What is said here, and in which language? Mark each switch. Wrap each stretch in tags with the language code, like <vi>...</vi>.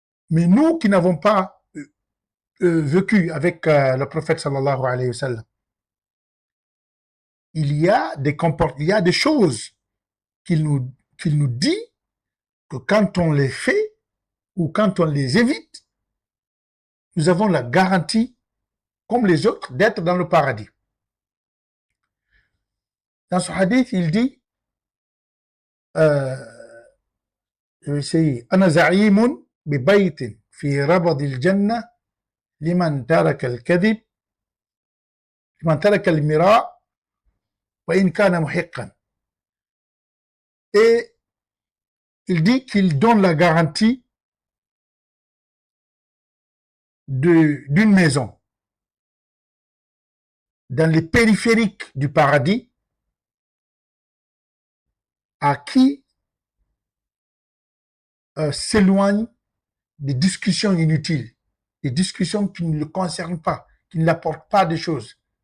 <fr>Mais nous qui n'avons pas vécu avec le prophète</fr> <ar>sallallahu alayhi wa sallam,</ar> <fr>il y a des choses qu'il nous dit que quand on les fait ou quand on les évite, nous avons la garantie, comme les autres, d'être dans le paradis. Dans ce hadith, il dit je vais essayer.</fr> <ar>أنا زعيم ببيت في ربض الجنة لمن ترك الكذب لمن ترك المراء وإن كان محقا.</ar> <fr>Et il dit qu'il donne la garantie d'une maison dans les périphériques du paradis à qui s'éloigne des discussions inutiles, des discussions qui ne le concernent pas, qui ne l'apportent pas de choses.</fr>